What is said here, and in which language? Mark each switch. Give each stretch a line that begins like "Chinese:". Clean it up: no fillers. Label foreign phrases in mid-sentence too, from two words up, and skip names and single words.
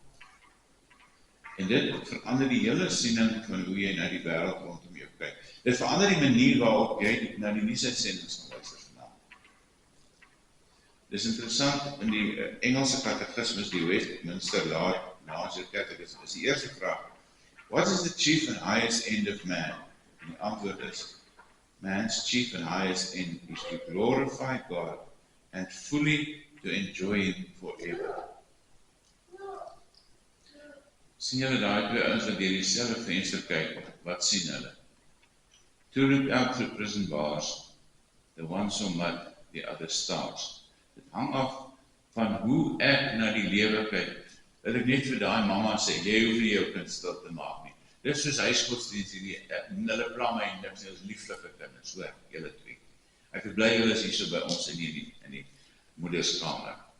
Afrikaans: En dit verander die hele siening van hoe jy na die wêreld rondom jou kyk. Dit verander die manier waarop jy na die nuusuitsendings gaan luister vanaand. Dis interessant, in die Engelse katekismus, die Westminster Larger Catechism, is die eerste vraag,
English: what is the chief and highest end of man?
Afrikaans: En die antwoord is,
English: man's chief and highest end is to glorify God and fully to enjoy Him forever.
Afrikaans: Sien julle daai twee ouens wat deur dieselfde venster kyk, wat sien hulle?
English: To look out through prison bars, the one so die other stars.
Afrikaans: Dit hang af van hoe ek na die lewe kyk. Dat ek net vir daai mamma sê, jy hoef nie jou kind stil te maak nie. Dis soos huisgodsdienst hierdie, hulle pla my en niks, ons lieflike kinders, hoor, julle twee. Ek is bly julle is hier so by ons in die moederskamer.